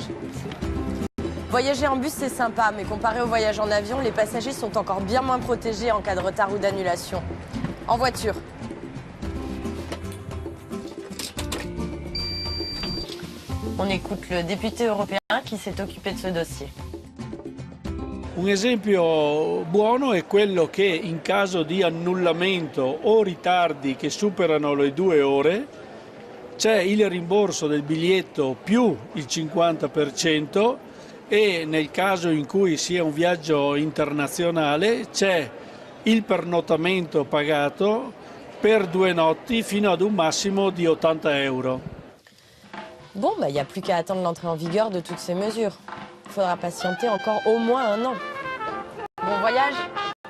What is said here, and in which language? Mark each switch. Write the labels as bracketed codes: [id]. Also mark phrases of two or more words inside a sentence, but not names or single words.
[fr] Voyager en bus, c'est sympa, mais comparé au voyage en avion, les passagers sont encore bien moins protégés en cas de retard ou d'annulation. En voiture. On écoute le député européen qui s'est occupé de ce dossier. [it] Un esempio buono è quello che in caso di annullamento o ritardi che superano le 2 ore c'è il rimborso del biglietto più il 50% e nel caso in cui sia un viaggio internazionale c'è il pernottamento pagato per 2 notti fino ad un massimo di 80 euro. [fr] Bon, il n'y a plus qu'à attendre l'entrée en vigueur de toutes ces mesures. Il faudra patienter encore au moins 1 an. Bon voyage!